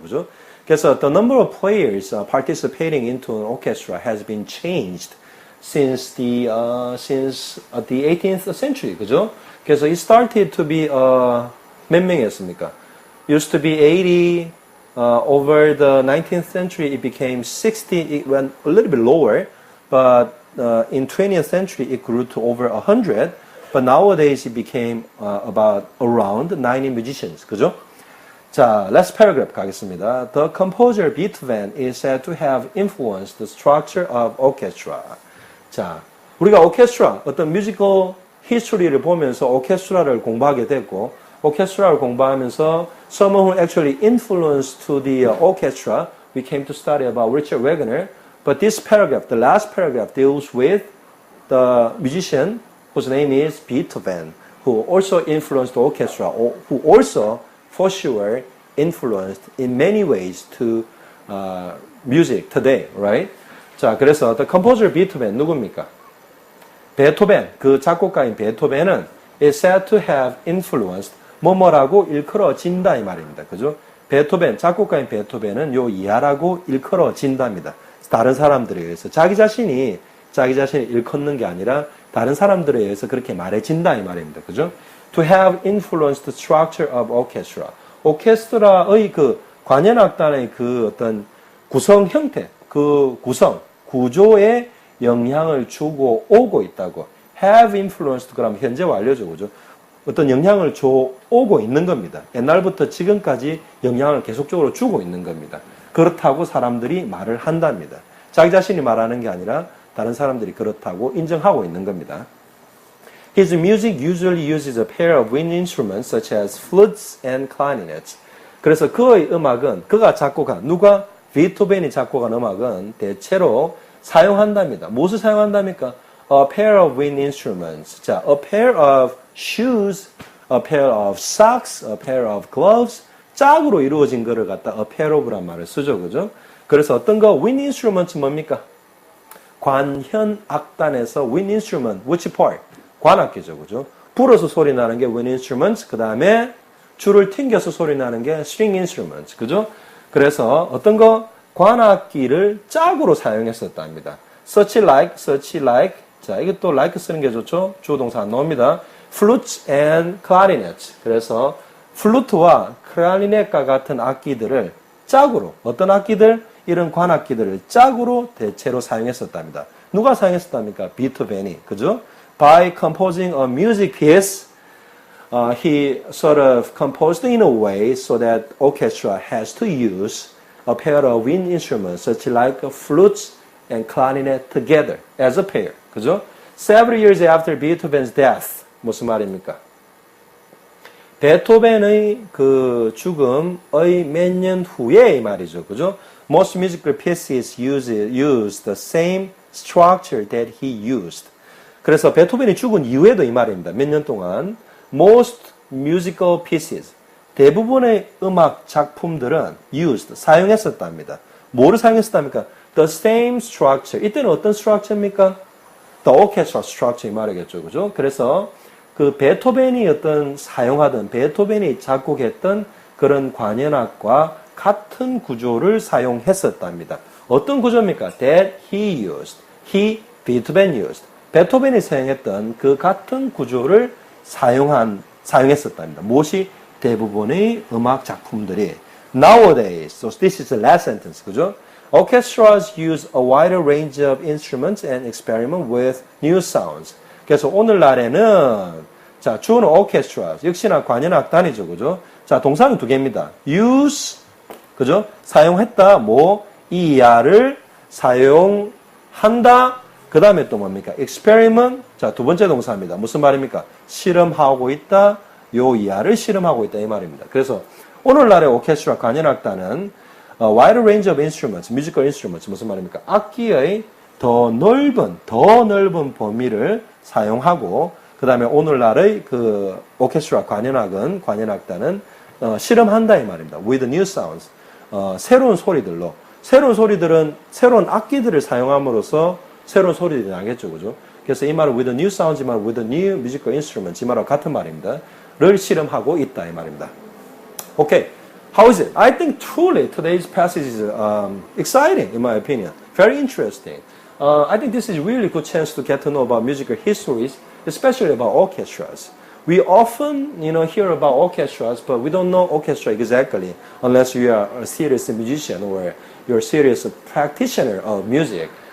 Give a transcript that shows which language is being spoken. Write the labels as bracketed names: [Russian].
[Korean] 그죠? 그래서 [English] the number of players participating into an orchestra has been changed since the 18th century. [Korean] 그죠? 그래서 [English] it started to be [Korean] 몇 명이었습니까? [English] Used to be 80 over the 19th century it became 60. It went a little bit lower, but in 20th century it grew to over 100. But nowadays it became about around 90 musicians. [Korean] 그죠? 자, [English] last paragraph [Korean] 가겠습니다. [English] The composer Beethoven is said to have influenced the structure of orchestra. [Korean] 자, 우리가 오케스트라, 어떤 뮤지컬 히스토리를 보면서 오케스트라를 공부하게 됐고, 오케스트라를 공부하면서 [English] someone who actually influenced to the orchestra, we came to study about Richard Wagner. But this paragraph, the last paragraph, deals with the musician whose name is Beethoven, who also influenced the orchestra, or who also, for sure, influenced in many ways to music today, right? [Korean] 자, 그래서 [English] the composer Beethoven [Korean] 누굽니까? 베토벤, 그 작곡가인 베토벤은 [English] is said to have influenced [Korean] 뭐뭐라고 일컬어진다 이 말입니다. 그죠? 베토벤, 작곡가인 베토벤은 요 이하라고 일컬어진답니다. 다른 사람들에 의해서 자기 자신이 일컫는 게 아니라 다른 사람들에 의해서 그렇게 말해진다 이 말입니다. 그죠? [English] To have influenced the structure of orchestra. [Korean] 오케스트라의 그 관현악단의 그 어떤 구성 형태, 그 구조에 영향을 주고 오고 있다고. [English] have influenced [Korean] 그럼 현재 완료죠. 그죠? 어떤 영향을 줘 오고 있는 겁니다. 옛날부터 지금까지 영향을 계속적으로 주고 있는 겁니다. 그렇다고 사람들이 말을 한답니다. 자기 자신이 말하는 게 아니라 다른 사람들이 그렇다고 인정하고 있는 겁니다. [English] His music usually uses a pair of wind instruments such as flutes and clarinets. [Korean] 그래서 그의 음악은 그가 작곡한 누가 베토벤이 작곡한 음악은 대체로 사용한답니다. 무엇을 사용한답니까? [English] A pair of wind instruments. 자, a pair of shoes, a pair of socks, a pair of gloves. [Korean] 짝으로 이루어진 거를 갖다 a pair of란 말을 쓰죠. 그죠? 그래서 어떤 거 [English] wind instruments [Korean] 뭡니까? 관현악단에서 [English] wind instrument, which part? [Korean] 관악기죠. 그죠? 불어서 소리 나는 게 [English] wind instruments, [Korean] 그 다음에 줄을 튕겨서 소리 나는 게 [English] string instruments. [Korean] 그죠? 그래서 어떤 거? 관악기를 짝으로 사용했었답니다. [English] such like. [Korean] 자, 이것도 like 쓰는 게 좋죠? 주어 동사 안 나옵니다. [English] flutes and clarinets. [Korean] 그래서 플루트와 클라리넷과 같은 악기들을 짝으로, 어떤 악기들? 이런 관악기들을 짝으로 대체로 사용했었답니다. 누가 사용했었답니까? 비토벤이. 그죠? [English] By composing a music piece, he sort of composed in a way so that orchestra has to use a pair of wind instruments such like flutes and clarinet together as a pair. [Korean] 그죠? [English] Several years after Beethoven's death. [Korean] 무슨 말입니까? 베토벤의 그 죽음의 몇 년 후에 이 말이죠. 그죠? [English] Most musical pieces use the same structure that he used. [Korean] 그래서 베토벤이 죽은 이후에도 이 말입니다. 몇 년 동안 [English] most musical pieces [Korean] 대부분의 음악 작품들은 used 사용했었답니다. 뭐를 사용했었답니까? [English] The same structure. [Korean] 이때는 어떤 structure입니까? [English] The orchestral structure [Korean] 이 말이겠죠. 그죠? 그래서 그 베토벤이 사용하던 베토벤이 작곡했던 그런 관현악과 같은 구조를 사용했었답니다. 어떤 구조입니까? [English] That he used. Beethoven used. [Korean] 베토벤이 사용했던 그 같은 구조를 사용했었답니다. 무엇이 대부분의 음악 작품들이 [English] nowadays. So this is the last sentence. [Korean] 그죠? [English] Orchestras use a wider range of instruments and experiment with new sounds. [Korean] 그래서 오늘날에는 자, 주어는 orchestras. 역시나 관현악단이죠. 그죠? 자, 동사는 두 개입니다. use 그죠? 사용했다. 이 야를 사용한다. 그 다음에 또 뭡니까? experiment. 자, 두 번째 동사입니다. 무슨 말입니까? 실험하고 있다. 요 이하를 실험하고 있다. 이 말입니다. 그래서 오늘날의 오케스트라 관현악단은 [English] wide range of instruments, musical instruments. [Korean] 무슨 말입니까? 악기의 더 넓은 범위를 사용하고 그 다음에 오늘날의 그 오케스트라 관현악단은 실험한다. 이 말입니다. [English] with new sounds. [Korean] 새로운 소리들로. 새로운 악기들을 사용함으로써 새로운 소리들이 나겠죠. 그죠? 그래서 이 말은 [English] with new sounds, [Korean] 이 말은 [English] with new musical instruments, [Korean] 이 말하고 같은 말입니다. 를 실험하고 있다. 이 말입니다. [English] Okay. How is it? I think truly today's passage is exciting, in my opinion. Very interesting. I think this is really good chance to get to know about musical histories, especially about orchestras. We often, hear about orchestras, but we don't know orchestra exactly unless you are a serious musician or you're a serious practitioner of music.